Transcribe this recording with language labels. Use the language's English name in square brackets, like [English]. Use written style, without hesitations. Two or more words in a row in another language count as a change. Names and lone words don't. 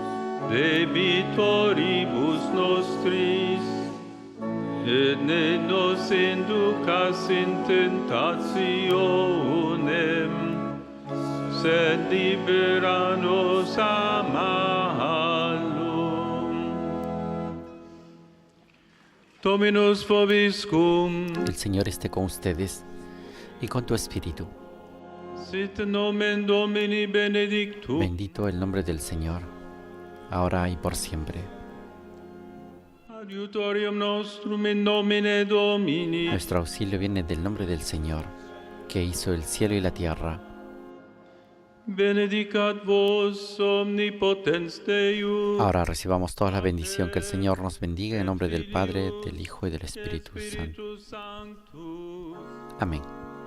[Latin] debitoribus nostris, et ne nos inducas in tentationem, sed libera nos a malo. Dominus vobiscum. [Spanish] El Señor esté con ustedes y con tu espíritu. [Latin] Sit nomen Domini benedictum. [Spanish] Bendito el nombre del Señor, ahora y por siempre. [Latin] Adiutorium nostrum in nomine Domini. [Spanish] Nuestro auxilio viene del nombre del Señor, que hizo el cielo y la tierra. [Latin] Benedicat vos omnipotens Deus. [Spanish] Ahora recibamos toda la bendición. Que el Señor nos bendiga en nombre del Padre, del Hijo y del Espíritu Santo. Amén.